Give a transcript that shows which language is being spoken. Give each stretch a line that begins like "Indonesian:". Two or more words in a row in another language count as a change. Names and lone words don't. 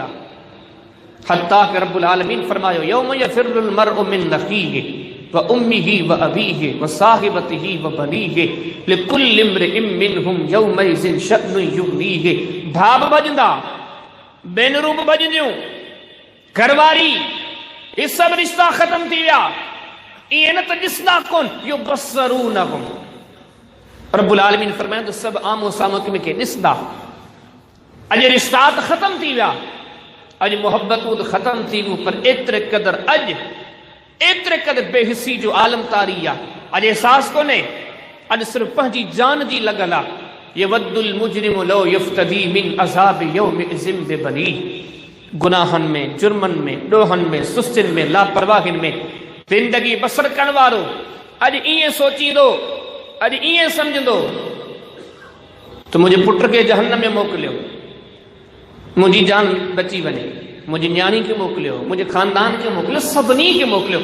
Sindhi: हत्ता कि
Arabic: رب العالمين
Sindhi: फरमायो
Arabic: يوم يفر المرء من أخيه وأمه وأبيه وصاحبته وبنيه لكل امرئ منهم يومئذ شأن يغنيه.
Sindhi: भाउ भॼंदा, भेनरूं बि भॼंदियूं, घरवारी,
Urdu: یہ سب
Sindhi: रिश्ता खत्म थी विया। इहे न त ॾिसंदा कोन,
Arabic: يبصرونهم. رب العالمين
Sindhi: फरमायो त सभु आमो साम्हूं खे ॾिसंदा। अॼु रिश्ता त ख़त्म थी विया, अॼु मोहब्बतूं त ख़त्म थी वियूं, पर एतिरे क़दुरु अॼु एतिरे क़दुरु बेहिसी जो आलम तारी आहे। अॼु अहसासु कोन्हे, अॼु सिर्फ़ु पंहिंजी जान जी लॻल आहे।
Arabic: يود المجرم لو يفتدي من عذاب يومئذ ببنيه.
Sindhi: गुनाहनि में, जुर्मनि में, ॾोहनि में, सुस्तियुनि में, लापरवाहियुनि में ज़िंदगी बसर करण वारो अॼु ईअं सोचींदो, अॼु ईअं सम्झंदो त मुंहिंजे पुट खे जहन्नम में मोकिलियो, मुंहिंजी जान बची वञे, मुंहिंजी न्याणी खे मोकिलियो, मुंहिंजे ख़ानदान खे मोकिलियो, सभिनी खे मोकिलियो।